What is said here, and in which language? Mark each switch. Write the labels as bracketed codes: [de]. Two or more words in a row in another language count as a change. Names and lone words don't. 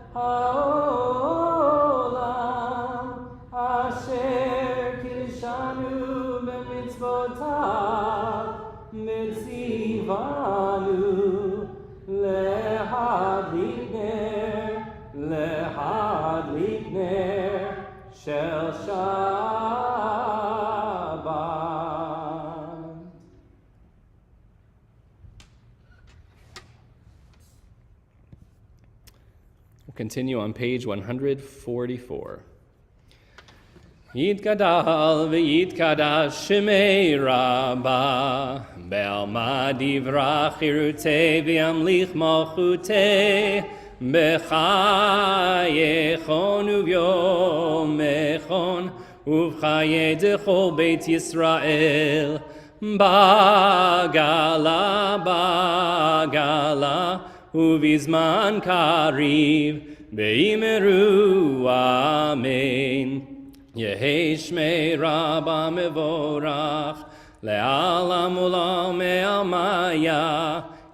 [he] העולם, אשר קדשנו במצוותיו, מציבנו, להדליק נר של שבת. [en] We'll continue on page 144. [arc] יתגדל ויתקדש שמה רבה, בעלמא דברך חירותי וימליך מלכותי, בחייכון וביומיכון, ובחיי דכל בית ישראל, בעגלא, ובזמן קריב, באימרו אמן. יהי שמה רבה מבורך, לעלם עולם מעלמיא,